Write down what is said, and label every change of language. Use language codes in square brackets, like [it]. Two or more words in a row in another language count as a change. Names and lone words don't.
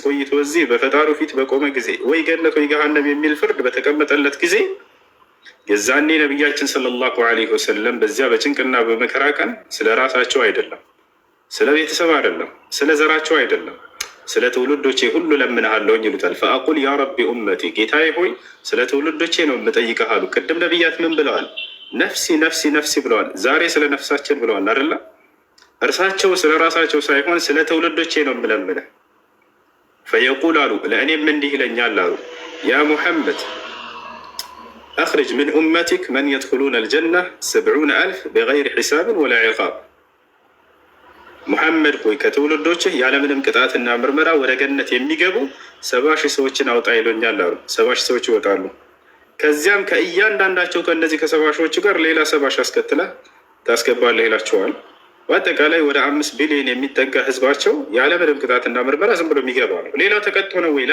[am] ቆይቶ እዚህ በፈጣሪው ፊት በቆመ ጊዜ ወይ ገነት ወይ ገሃነም የሚል ፍርድ በተቀመጠለት ጊዜ የዛኔ ነቢያችን [ar] صلى الله عليه وسلم [am] በዚያ በጭንቅና በመከራ ቀን ስለ ራሳቸው አይደለም፣ ስለ ቤተሰብ አይደለም፣ ስለ ዘራቸው አይደለም፣ ስለ ትውልዶቼ ሁሉ ለምንሃለሁኝ ይሉታል። [ar] فأقول يا رب أمتي [am] ጌታዬ ሆይ ስለ ትውልዶቼ ነው የምጠይቅህ አሉ። ቅድም ነቢያት ምን ብለዋል? [ar] نفسي نفسي نفسي [am] ብለዋል። ዛሬ ስለ ነፍሳችን ብለዋል አይደለ? እርሳቸው ስለ ራሳቸው ሳይሆን ስለ ትውልዶቼ ነው የምለምንህ። ፈየቁል አሉ ለእኔም እንዲህ ይለኛል አሉ [ar] يا محمد أخرج من أمتك من يدخلون الجنة 70,000 بغير حساب ولا عقاب። [am] ሙሐመድ ሆይ ከትውልዶችህ ያለምንም ቅጣትና ምርመራ ወደ ገነት የሚገቡ 70,000 ሰዎችን አውጣ ይሎኛል አሉ። 70,000 ሰዎች ይወጣሉ። ከዚያም ከእያንዳንዳቸው ከእነዚህ ከ70,000ዎቹ ጋር ሌላ 70,000 አስከትለህ ታስገባለህ ይላቸዋል። በአጠቃላይ ወደ 5 ቢሊዮን የሚጠጋ ህዝባቸው ያለምንም ቅጣትና ምርመራ ዝም ብሎ የሚገባ ነው። ሌላው ተቀጥቶ ነው ወይ?